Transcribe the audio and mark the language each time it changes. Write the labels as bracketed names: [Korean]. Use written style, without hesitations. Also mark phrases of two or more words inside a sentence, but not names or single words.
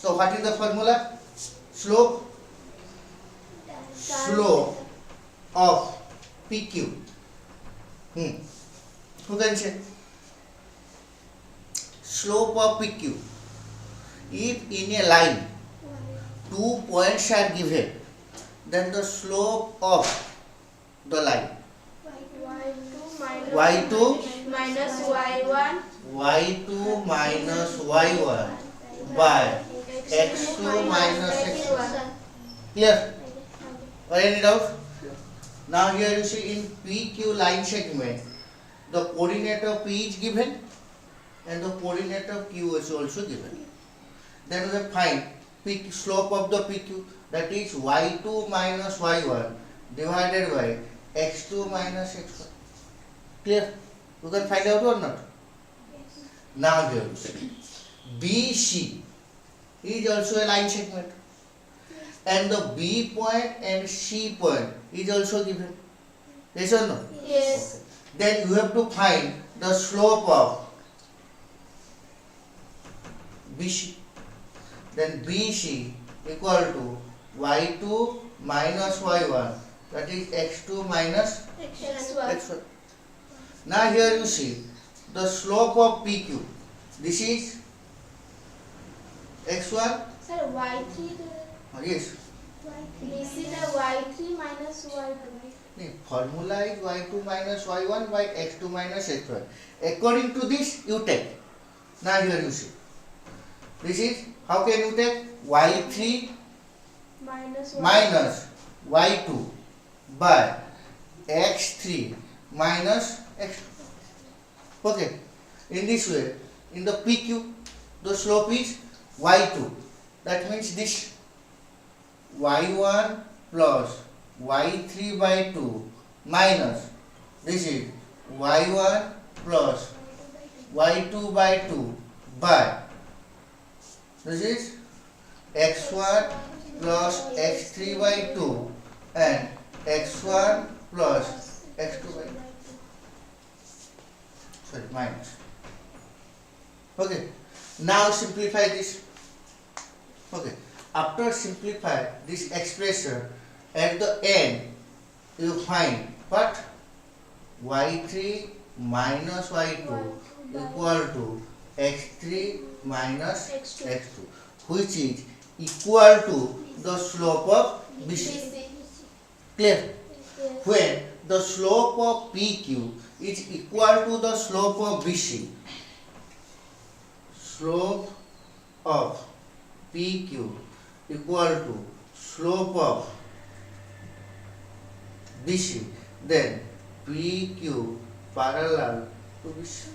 [English] So what is the formula? Slope of PQ. Who can say? Slope of PQ. If in a line 2 points are given, then the slope of the line y2 minus y1 minus y1 by x2 minus x1. Clear? Or any doubt? Now here you see in PQ line segment, the coordinate of P is given and the coordinate of Q is also given. then we have find slope of the PQ, that is y2 minus y1 divided by x2 minus x1. Clear? You can find out or not? Now here you see BC is also a line segment, and the B point and C point is also given. Yes or no? Yes. Then you have to find the slope of BC. Then BC equal to y2 minus y1, that is x2 minus X1. x1. Now here you see the slope of PQ. This is x1. Sir, Y3. Yes. This is the Y3 minus Y2. The formula is y2 minus y1 by x2 minus x1. According to this, you take. Now here you see. This is, how can you take y3 Minus Y2. minus y2 by x3 minus x2. Okay. In this way, in the PQ, the slope is y2. That means this y1 plus y3 by 2 minus this is y1 plus y2 by 2 by this is x1 plus x3 by 2 and x1 plus x2 by 2. Sorry, minus. Okay. Now simplify this. Okay. After simplify this expression, at the end you find what? y3 minus y2 equal to x3 minus x2, which is equal to the slope of BC. Clear? Yes. When the slope of PQ is equal to the slope of BC, slope of PQ equal to slope of BC, then PQ parallel to BC.